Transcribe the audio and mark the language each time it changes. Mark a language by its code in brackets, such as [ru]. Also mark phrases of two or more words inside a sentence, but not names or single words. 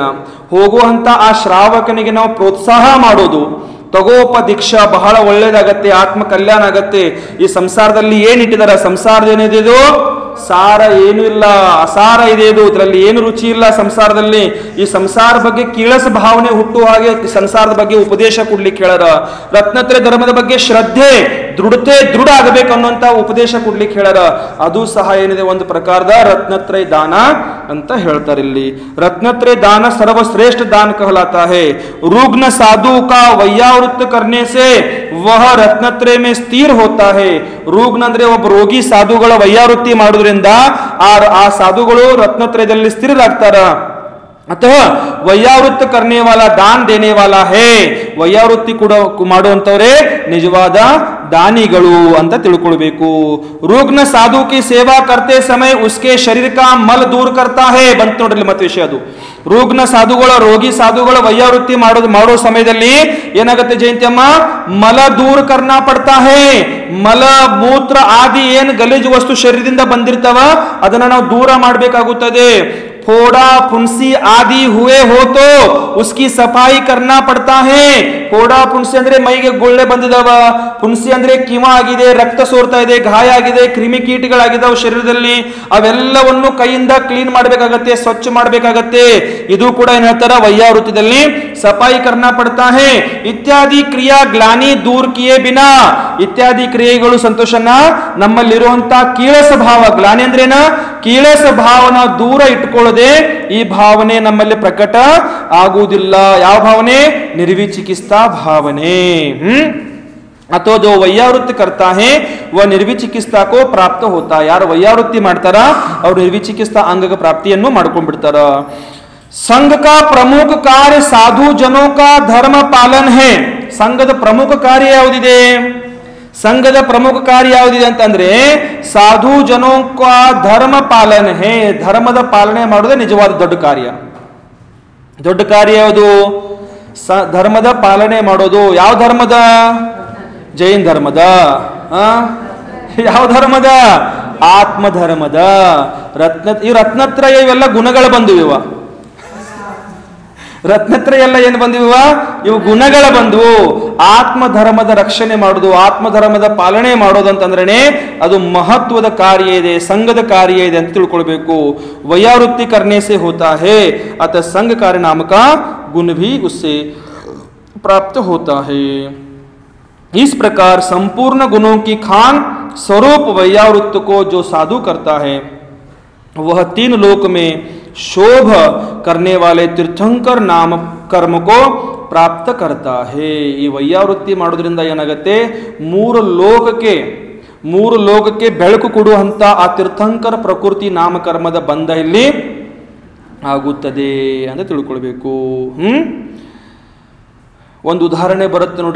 [kn] ಹೋಗುವಂತ ಆ ಶ್ರಾವಕನಿಗೆ ನಾವು ಪ್ರೋತ್ಸಾಹ ಮಾಡೋದು, ತಗೋಪ ದೀಕ್ಷಾ ಬಹಳ ಒಳ್ಳೇದಾಗತ್ತೆ, ಆತ್ಮ ಕಲ್ಯಾಣ ಆಗತ್ತೆ, ಈ ಸಂಸಾರದಲ್ಲಿ ಏನಿಟ್ಟಿದಾರ, ಸಂಸಾರದ ಏನಿದೆ ಇದು ಸಾರ ಏನು ಇಲ್ಲ, ಅಸಾರ ಇದೆ ಇದು, ಇದರಲ್ಲಿ ಏನು ರುಚಿ ಇಲ್ಲ ಸಂಸಾರದಲ್ಲಿ। ಈ ಸಂಸಾರ ಬಗ್ಗೆ ಕೀಳಸ ಭಾವನೆ ಹುಟ್ಟುವ ಹಾಗೆ ಸಂಸಾರದ ಬಗ್ಗೆ ಉಪದೇಶ ಕೊಡ್ಲಿಕ್ಕೆ ಹೇಳಾರ। ರತ್ನತ್ರಯ ಧರ್ಮದ ಬಗ್ಗೆ ಶ್ರದ್ಧೆ ದೃಢ ಆಗಬೇಕು ಅನ್ನುವಂತ ಉಪದೇಶ ಕೊಡ್ಲಿಕ್ಕೆ ಹೇಳ್ಯಾರ. ಅದು ಸಹ ಏನಿದೆ ಒಂದು ಪ್ರಕಾರದ ರತ್ನತ್ರಯ ದಾನ ಅಂತ ಹೇಳ್ತಾರೆ. [hi] ಇಲ್ಲಿ रत्नत्रय दान सर्वश्रेष्ठ दान कहलाता है. रुग्ण साधु का वैयावृत्त करने से वह रत्नत्रय में स्थिर होता है. [kn] रुग्ण ಅಂದ್ರೆ ಒಬ್ಬ ರೋಗಿ ಸಾಧುಗಳ ವೈಯಾವೃತ್ತಿ ಮಾಡೋದ್ರಿಂದ ಆ ಸಾಧುಗಳು ರತ್ನತ್ರಯದಲ್ಲಿ ಸ್ಥಿರರಾಗ್ತಾರ. [hi] अथवा वैयावृत्त करने वाला दान देने वाला है. [kn] ವೈಯಾವೃತ್ತಿ ಕೂಡ ಮಾಡುವಂತವರೇ ನಿಜವಾದ दानिಗಳು ಅಂತ ತಿಳ್ಕೊಳ್ಬೇಕು. [hi] रुग्ण साधु की सेवा करते समय उसके शरीर का मल दूर करता है. [kn] ಬಂತ ನೋಡ್ರಿ ಮತ್ತೆ ವಿಷಯ ಅದು. रुग्ण ಸಾಧುಗಳ ರೋಗಿ ಸಾಧುಗಳ ವೈಯಾವೃತ್ತಿ ಮಾಡೋ ಸಮಯದಲ್ಲಿ ಏನಾಗುತ್ತೆ ಜಯಂತಿಯಮ್ಮ, [hi] मल दूर करना पड़ता है. [kn] ಮಲ ಮೂತ್ರ ಆದಿ ಏನು ಗಲೀಜು ವಸ್ತು ಶರೀರದಿಂದ ಬಂದಿರ್ತಾವ ಅದನ್ನ ನಾವು ದೂರ ಮಾಡಬೇಕಾಗುತ್ತದೆ. [hi] फोड़ा फुंसी आदि हुए हो तो उसकी सफाई करना पड़ता है. फोड़ा फुंसी [kn] ಅಂದ್ರೆ ಮೈಗೆ ಗುಳ್ಳೆ ಬಂದಿದಾವ, ಫುನ್ಸಿ ಅಂದ್ರೆ ಕಿವ ಆಗಿದೆ, ರಕ್ತ ಸೋರ್ತಾ ಇದೆ, ಗಾಯ ಆಗಿದೆ, ಕ್ರಿಮಿ ಕೀಟಗಳಾಗಿದ್ದಾವೆ ಶರೀರದಲ್ಲಿ, ಅವೆಲ್ಲವನ್ನು ಕೈಯಿಂದ ಕ್ಲೀನ್ ಮಾಡಬೇಕಾಗತ್ತೆ, ಸ್ವಚ್ಛ ಮಾಡಬೇಕಾಗತ್ತೆ. ಇದು ಕೂಡ ಏನ್ ಹೇಳ್ತಾರ ವೈಯಾವೃತ್ತದಲ್ಲಿ [hi] सफाई करना पड़ता है. इत्यादि क्रिया ग्लानि दूर किये बिना. [kn] ಇತ್ಯಾದಿ ಕ್ರಿಯೆಗಳು ಸಂತೋಷನ ನಮ್ಮಲ್ಲಿರುವಂತ ಕೀಳಸ ಭಾವ, ಗ್ಲಾನಿ ಅಂದ್ರೇನ ಕೀಳಸ ಭಾವನ ದೂರ ಇಟ್ಕೊಳ್ಳದೆ ಈ ಭಾವನೆ ನಮ್ಮಲ್ಲಿ ಪ್ರಕಟ ಆಗುವುದಿಲ್ಲ. ಯಾವ ಭಾವನೆ? ನಿರ್ವಿಚಿಕಿತ್ಸಾ ಭಾವನೆ. [hi] ಅಥವಾ जो वैयावृत्ति करता है वह निर्विचिकित्सा को प्राप्त होता है. [kn] ಯಾರು ವೈಯಾವೃತ್ತಿ ಮಾಡ್ತಾರ ಅವ್ರು ನಿರ್ವಿಚಿಕಿತ್ಸಾ ಅಂಗದ ಪ್ರಾಪ್ತಿಯನ್ನು ಮಾಡ್ಕೊಂಡ್ಬಿಡ್ತಾರ. [hi] संघ का प्रमुख कार्य साधु जनों का धर्म पालन है. [kn] ಸಂಘದ ಪ್ರಮುಖ ಕಾರ್ಯ ಯಾವುದಿದೆ? ಸಂಘದ ಪ್ರಮುಖ ಕಾರ್ಯ ಯಾವುದಿದೆ ಅಂತಂದ್ರೆ [hi] साधु जनों का धर्म पालन है. [kn] ಧರ್ಮದ ಪಾಲನೆ ಮಾಡೋದೇ ನಿಜವಾದ ದೊಡ್ಡ ಕಾರ್ಯ. ದೊಡ್ಡ ಕಾರ್ಯ ಯಾವುದು? ಧರ್ಮದ ಪಾಲನೆ ಮಾಡೋದು. ಯಾವ ಧರ್ಮದ? ಜೈನ್ ಧರ್ಮದ. ಯಾವ ಧರ್ಮದ? ಆತ್ಮ ಧರ್ಮದ. ಈ ರತ್ನತ್ರಯ ಇವೆಲ್ಲ ಗುಣಗಳು ಬಂದಿವ. ರತ್ನತ್ರಯ ಎಲ್ಲ ಏನು ಬಂದಿವ? ಇವು ಗುಣಗಳ ಬಂದವು. ಆತ್ಮ ಧರ್ಮದ ರಕ್ಷಣೆ ಮಾಡೋದು, ಆತ್ಮ ಧರ್ಮದ ಪಾಲನೆ ಮಾಡೋದು ಅಂತಂದ್ರೆ ಅದು ಮಹತ್ವದ ಕಾರ್ಯ ಇದೆ, ಸಂಘದ ಕಾರ್ಯ ಇದೆ ಅಂತ ತಿಳ್ಕೊಳ್ಬೇಕು. [hi] ವೈಯಾವೃತ್ತಿ करने से होता है अतः संघ कार्य नाम का गुण भी उससे प्राप्त होता है. इस प्रकार संपूर्ण गुणों की खान स्वरूप वैयावृत्त को जो साधु करता है वह तीन लोक में शोभ करने वाले तीर्थंकर नाम कर्म को प्राप्त करता है. [kn] ಈ ವೈಯಾವೃತ್ತಿ ಮಾಡೋದ್ರಿಂದ ಏನಾಗುತ್ತೆ? ಮೂರು ಲೋಕಕ್ಕೆ ಬೆಳಕು ಕೊಡುವಂತ ಆ ತೀರ್ಥಂಕರ ಪ್ರಕೃತಿ ನಾಮಕರ್ಮದ ಬಂಧ ಇಲ್ಲಿ ಆಗುತ್ತದೆ ಅಂತ ತಿಳ್ಕೊಳ್ಬೇಕು. ಒಂದು ಉದಾಹರಣೆ ಬರುತ್ತೆ ನೋಡ್ರಿ.